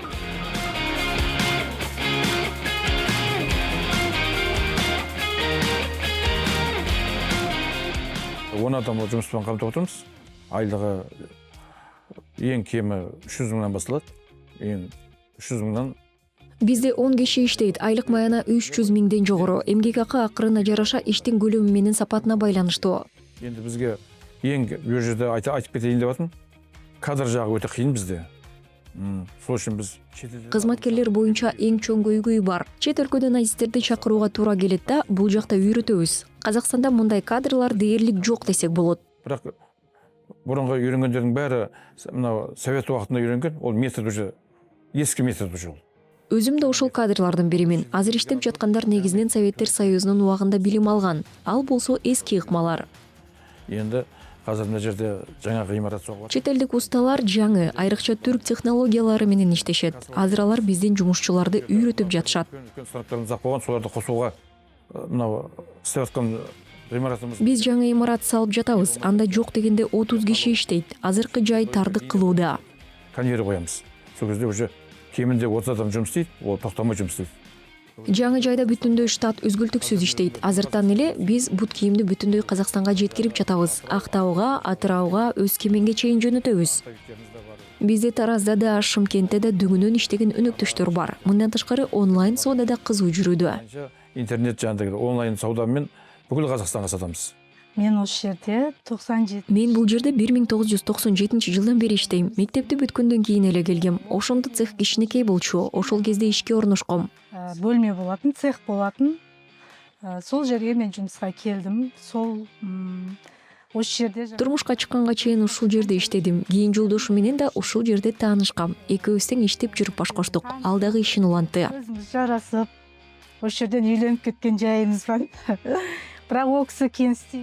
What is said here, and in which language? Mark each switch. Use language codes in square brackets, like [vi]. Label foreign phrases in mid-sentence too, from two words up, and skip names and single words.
[ky] Он адам жумуш менен камтып отурмуз. Айлыгы эң кеми 300 мыңдан башталат. Эң 300 мыңдан. Бизде 10 киши иштейт. Айлык маяна 300 миңден жогору. Эмгек акы акырына жараша иштин көлөмү менен сапатына байланыштуу. [kk] Енді бізге ең бұл жерде айтып кетейін деп жатырмын, кадр жағы өте қиын бізде. Сол үшін біз [ky] Кызматкерлер боюнча эң чоң көйгөй бар. Чет өлкөдөн адистерди чакырууга туура келет да, бул жакта үйрөтөбүз. Казакстанда мындай кадрлар дээрлик жок десек болот. Бирок бурунга үйрөнгөндөрдүн баары мына совет убактында үйрөнгөн, ол метод уже эски метод уже. Өзүм да ошол кадрлардын биримин. Азыр иштеп жаткандар негизинен Советтер Союзунун убагында билим алган. Ал болсо эски ыкмалар. [kk] Енді қазір мына жерде жаңа ғимарат соғып жатыр. [ky] Чет элдик усталар жаңы, айрыкча түрк технологиялары менен иштешет. Азыр алар биздин жумушчуларды үйрөтүп жатышат. [kk] Үлкен сұрақтарымыз ақ болған, соларды қосуға мынау істеп жатқан ғимаратымыз. [ky] Биз жаңы имарат салып жатабыз. Анда жок дегенде 30 киши иштейт. Азыркы жай тардык кылууда. [kk] Конвейер қоямыз. Сол кезде уже кемінде 30 адам жұмыс істейді, ол тоқтамай жұмыс істейді. [ky] Жаңы жайда бүтүндөй штат өзгөлтүксүз иштейт. Азыртан эле биз бут кийимди бүтүндөй Казакстанга жеткирип жатабыз. Актауга, Атырауга, Өскеменге чейин жөнөтөбүз. Бизде Таразда да, Шымкентте да дүңүнөн иштеген өнөктөштөр бар. Мындан тышкары онлайн соодада кызуу жүрүүдө. [kk] Интернет жанындагы онлайн саудамен бүкүл Казакстанга сатамыз. [ky] Мен ошол жерде 97. Мен бул жерде 1997-жылдан бери иштейм. Мектепти бүткөндөн кийин эле келгем. Ошондо цех кичинекей болчу. Ошол кезде ишке орношком. [kk] Бөлмө болатын, цех болатын. Сол жерге [ky] мен жумушка келдим. Сол ошол жерде Турмушка чыкканга чейин ушул жерде иштедим. Кийин жолдошум менен да ушул жерде таанышкам. Экөөбүз тең иштеп жүрүп баш коштук. Ал дагы ишин улантты. өзүбүз жарасып, ошол жерден үйлөнүп кеткен жайыбыз бар. Бирок ол киши кенсти.